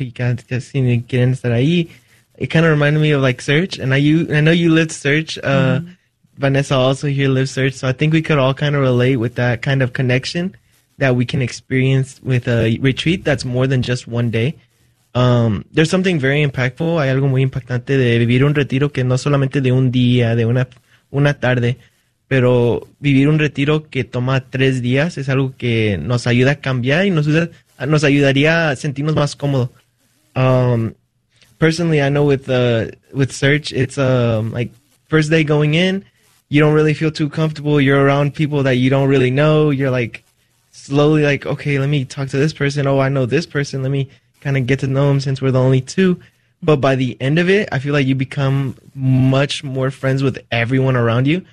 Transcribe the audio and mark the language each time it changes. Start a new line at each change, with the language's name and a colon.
English: You can't just seem to get into that. It kind of reminded me of like Search. And I know you lived Search. Vanessa also here lives Search. So I think we could all kind of relate with that kind of connection that we can experience with a retreat that's more than just one day. There's something very impactful.
Spanish: Hay algo muy impactante de vivir un retiro que no solamente de un día, de una tarde, pero vivir un retiro que toma tres días es algo que nos ayuda a cambiar y nos ayudaría a sentirnos más cómodos.
English: Personally, I know with Search, it's like first day going in, you don't really feel too comfortable. You're around people that you don't really know. You're like slowly like, okay, let me talk to this person. Oh, I know this person. Let me kind of get to know them since we're the only two. But by the end of it, I feel like you become much more friends with everyone around you.